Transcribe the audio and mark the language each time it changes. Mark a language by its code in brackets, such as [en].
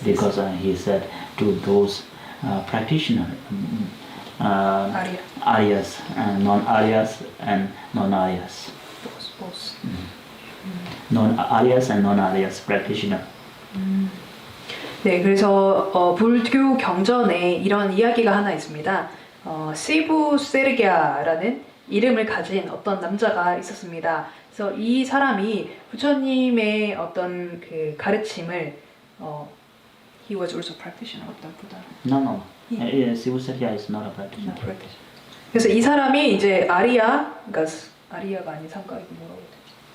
[en] Because he said to those practitioners, Aryas, non-Aryas and non-Aryas. Both. Non-Aryas and non-Aryas practitioner. [ko] 네, 그래서 불교 경전에 이런 이야기가 하나 있습니다. 시부세르갸라는 이름을 가진 어떤 남자가 있었습니다. 그래서 이 사람이 부처님의 어떤 그 가르침을 [en] he was also practitioner [ko] 어떤 부다. [en] No. Sivuserya is not a practitioner. [ko] 그래서 이 사람이 이제 아리야, 그러니까 아리야가 아닌 상가 이거 뭐라고 해야 되지?